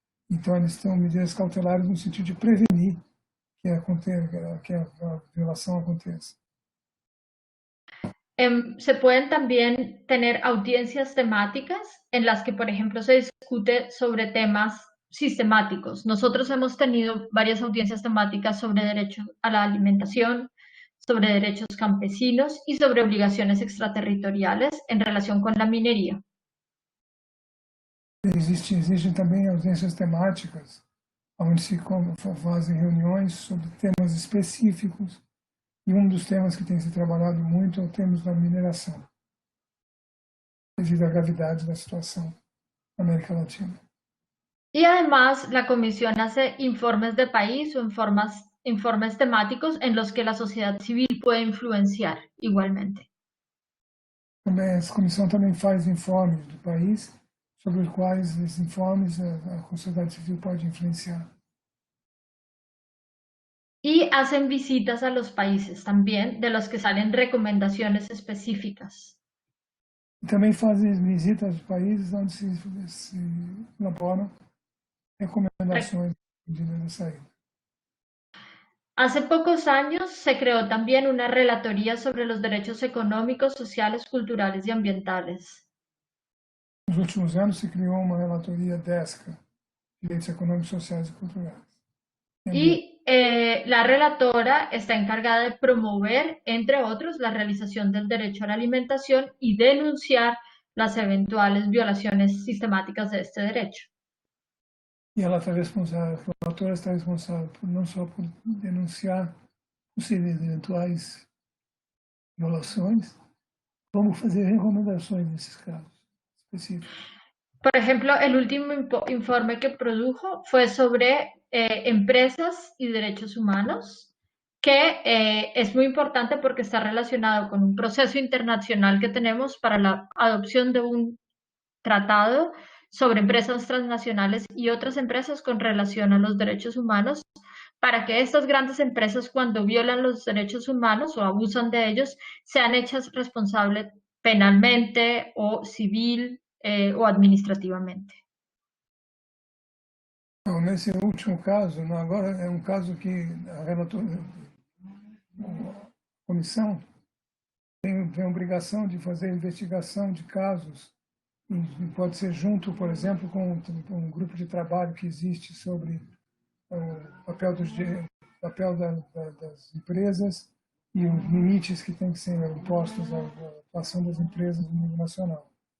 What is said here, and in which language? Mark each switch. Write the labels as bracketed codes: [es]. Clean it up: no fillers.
[pt] Então, eles têm medidas cautelares no sentido de prevenir que a violação aconteça. [es] Se pueden también tener audiencias temáticas en las que, por ejemplo, se discute sobre temas sistemáticos. Nosotros hemos tenido varias audiencias temáticas sobre derecho a la alimentación, sobre derechos campesinos y sobre obligaciones extraterritoriales en relación con la minería. [pt] Existem também audiências temáticas, onde se fazem reuniões sobre temas específicos. E dos temas que tem se trabalhado muito é o tema da mineração, devido à gravidade da situação na América Latina. [es] Y además, la Comisión hace informes de país o informes temáticos en los que la sociedad civil puede influenciar igualmente. [pt] A Comissão também faz informes do país, sobre os quais esses informes a sociedade civil pode influenciar. [es] Y hacen visitas a los países también, de los que salen recomendaciones específicas. [pt] E também fazem visitas aos países onde se elaboram recomendações de saída. [es] Hace pocos años se creó también una relatoría sobre los derechos económicos, sociales, culturales y ambientales. [pt] Nos últimos anos se criou uma relatoria DESCA, Direitos Econômicos, Sociais e Culturais. [es] Y la relatora está encargada de promover, entre otros, la realización del derecho a la alimentación y denunciar las eventuales violaciones sistemáticas de este derecho. [pt] E ela está responsável, a relatora está responsável não só por denunciar possíveis eventuais violações, como fazer recomendações nesses casos específicos. [es] Por ejemplo, el último informe que produjo fue sobre empresas y derechos humanos, que es muy importante porque está relacionado con un proceso internacional que tenemos para la adopción de un tratado sobre empresas transnacionales y otras empresas con relación a los derechos humanos, para que estas grandes empresas, cuando violan los derechos humanos o abusan de ellos, sean hechas responsables penalmente o civil o administrativamente. [pt] Então, nesse último caso, agora é caso que a comissão tem a obrigação de fazer investigação de casos, e pode ser junto, por exemplo, com um grupo de trabalho que existe sobre o papel das empresas e os limites que têm que ser impostos à atuação das empresas no nível nacional.